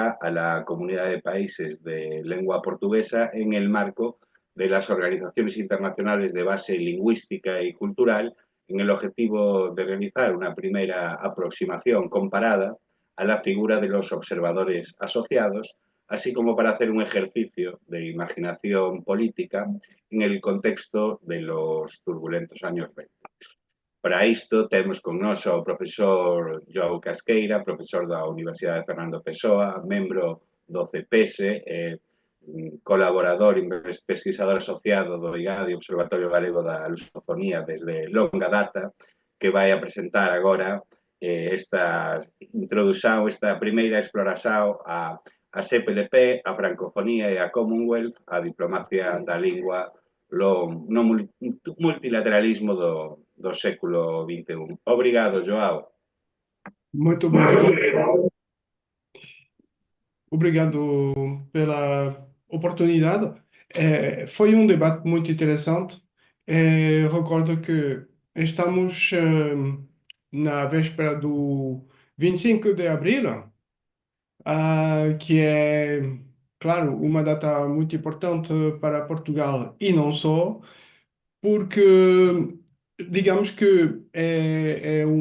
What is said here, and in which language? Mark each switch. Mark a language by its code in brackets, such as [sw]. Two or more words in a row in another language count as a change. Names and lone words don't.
[es] a la comunidad de países de lengua portuguesa en el marco de las organizaciones internacionales de base lingüística y cultural en el objetivo de realizar una primera aproximación comparada a la figura de los observadores asociados, así como para hacer un ejercicio de imaginación política en el contexto de los turbulentos años 20. [gl] Para isto temos con nós o profesor Joao Casqueira, profesor da Universidade de Fernando Pessoa, membro do CPS, colaborador e pesquisador asociado do IGADI, Observatorio Galego da Lusofonía desde longa data, que vai a presentar agora esta introdución, esta primeira exploración a CPLP, a francofonía e a Commonwealth, a diplomacia da lingua no multilateralismo do século XXI. [pt] Obrigado, Joao. Muito obrigado. Obrigado pela oportunidade. Foi um debate muito interessante. Recordo que estamos na véspera do 25 de abril, que é, claro, uma data muito importante para Portugal e não só, porque digamos que é